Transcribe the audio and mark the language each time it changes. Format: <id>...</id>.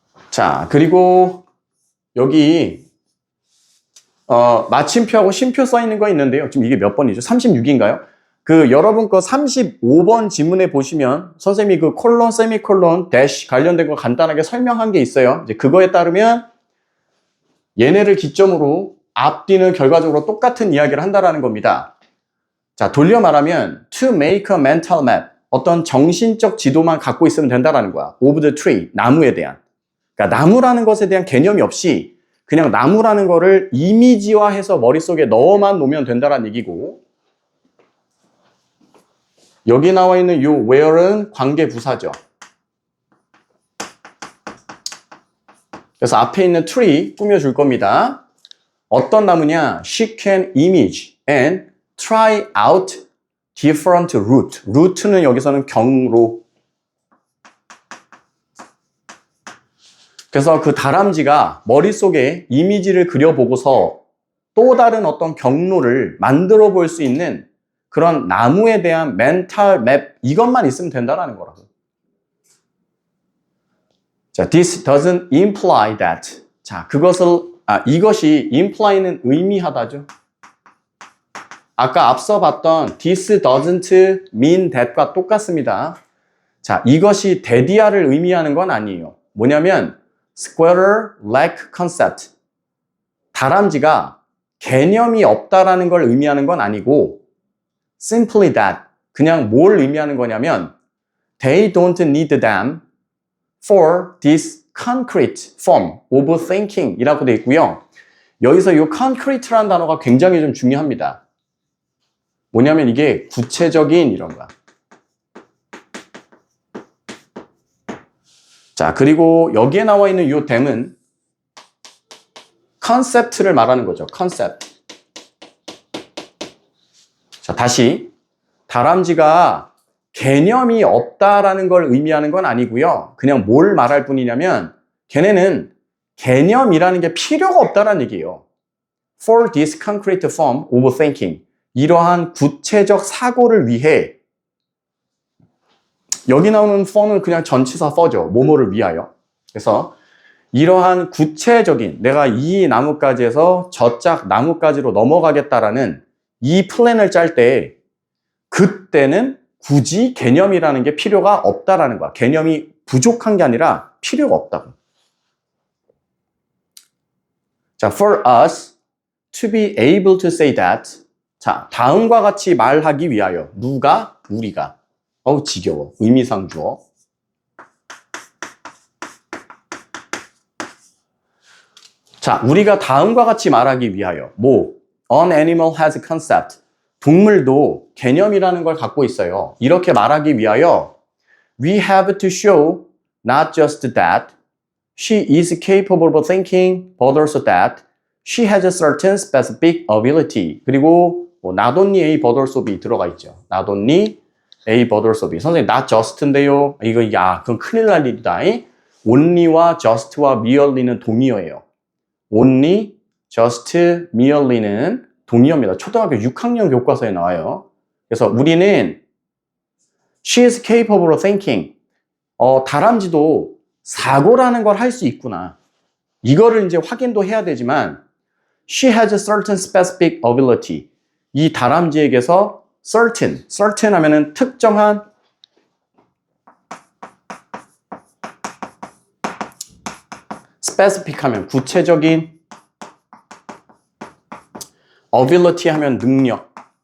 <ko>자, 그리고 여기 마침표하고 쉼표 써 있는 거 있는데요. 지금 이게 몇 번이죠? 36인가요? 그 여러분 거 35번 지문에 보시면 선생님이 그 콜론, 세미콜론, 대시 관련된 거 간단하게 설명한 게 있어요. 이제 그거에 따르면 얘네를 기점으로 앞뒤는 결과적으로 똑같은 이야기를 한다라는 겁니다.</ko> <en>자,</en> <ko>돌려 말하면</ko> <en>to make a mental map.</en> <ko>어떤 정신적 지도만 갖고 있으면 된다라는 거야.</ko> <en>of the tree.</en> <ko>나무에 대한. 그러니까 나무라는 것에 대한 개념이 없이 그냥 나무라는 거를 이미지화해서 머릿속에 넣어만 놓으면 된다는 얘기고, 여기 나와 있는 이 where는 관계부사죠. 그래서 앞에 있는 tree 꾸며줄 겁니다. 어떤 나무냐?</ko> <en>She can image and try out different root.</en> <ko>root는 여기서는 경로. 그래서 그 다람쥐가 머릿속에 이미지를 그려보고서 또 다른 어떤 경로를 만들어 볼 수 있는 그런 나무에 대한 멘탈 맵, 이것만 있으면 된다는 거라고.</ko> <en>자, this doesn't imply that.</en> <ko>자, 이것이 imply는 의미하다죠. 아까 앞서 봤던 this doesn't mean that과 똑같습니다. 자, 이것이 데디아를 의미하는 건 아니에요.</ko> <en>뭐냐면 squirrel lack concept.</en> <ko>다람쥐가 개념이 없다라는 걸 의미하는 건 아니고</ko> <en>simply that.</en> <ko>그냥 뭘 의미하는 거냐면</ko> <en>they don't need them for this concrete form of thinking</en> <ko>이라고 되어 있고요. 여기서 이 concrete라는 단어가 굉장히 좀 중요합니다. 뭐냐면 이게 구체적인 이런 거야. 자, 그리고 여기에 나와 있는 이 them은 컨셉트를 말하는 거죠. 컨셉. 자, 다시 다람쥐가 개념이 없다라는 걸 의미하는 건 아니고요. 그냥 뭘 말할 뿐이냐면 걔네는 개념이라는 게 필요가 없다라는 얘기예요.</ko> <en>For this concrete form of thinking.</en> <ko>이러한 구체적 사고를 위해 여기 나오는 for는 그냥 전치사 for죠. 뭐뭐를 위하여. 그래서 이러한 구체적인 내가 이 나뭇가지에서 저짝 나뭇가지로 넘어가겠다라는 이 플랜을 짤 때 그때는 굳이 개념이라는 게 필요가 없다라는 거야. 개념이 부족한 게 아니라 필요가 없다고.</ko> <en>자, for us to be able to say that.</en> <ko>자, 다음과 같이 말하기 위하여. 누가? 우리가. 어우, 지겨워. 의미상 주어. 자, 우리가 다음과 같이 말하기 위하여.</ko> <en>뭐? An animal has a concept.</en> <ko>동물도 개념이라는 걸 갖고 있어요. 이렇게 말하기 위하여</ko> <en>We have to show not just that she is capable of thinking, but also that she has a certain specific ability.</en> <ko>그리고 뭐 not only A but also B 들어가 있죠.</ko> <en>Not only A but also B.</en> <ko>선생님 not just인데요. 이거 그건 큰일 날 일이다. only와 just와 merely는 동의어예요. only, just, merely는 동의어입니다. 초등학교 6학년 교과서에 나와요. 그래서 우리는</ko> <en>she is capable of thinking.</en> <ko>다람쥐도 사고라는 걸 할 수 있구나. 이거를 이제 확인도 해야 되지만</ko> <en>she has a certain specific ability.</en> <ko>이 다람쥐에게서 certain 하면은 특정한 specific 하면 구체적인 ability 하면 능력.</ko>